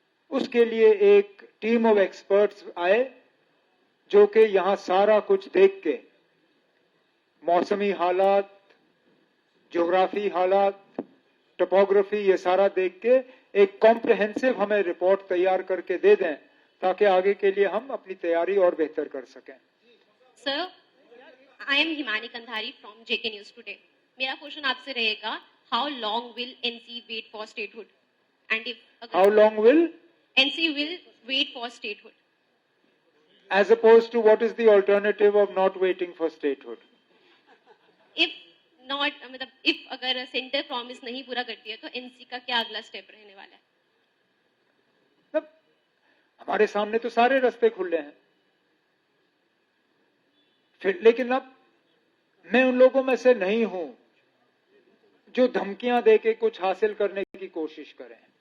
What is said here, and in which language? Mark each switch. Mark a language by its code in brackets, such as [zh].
[hi] उसके लिए एक टीम ऑफ एक्सपर्ट्स आए जो कि यहां सारा कुछ देख के, मौसमी हालात, ज्योग्राफी हालात, टोपोग्राफी, ये सारा देख के एक कॉम्प्रिहेंसिव हमें रिपोर्ट तैयार करके दे दें, ताकि आगे के लिए हम अपनी तैयारी और बेहतर कर सकें। [en] Sir, I am Himani Kandhari from JK News Today. [hi] मेरा क्वेश्चन आपसे रहेगा, [en] How long will NC wait for statehood, and if how long will NC will wait for statehood, as opposed to what is the alternative of not waiting for statehood? If not, [hi] मतलब if अगर centre promise नहीं पूरा करती है तो NC का क्या अगला स्टेप रहने वाला है? मतलब हमारे सामने तो सारे रास्ते खुले हैं फिर, लेकिन अब मैं उन लोगों में से नहीं हूं जो धमकियां देके कुछ हासिल करने की कोशिश करें।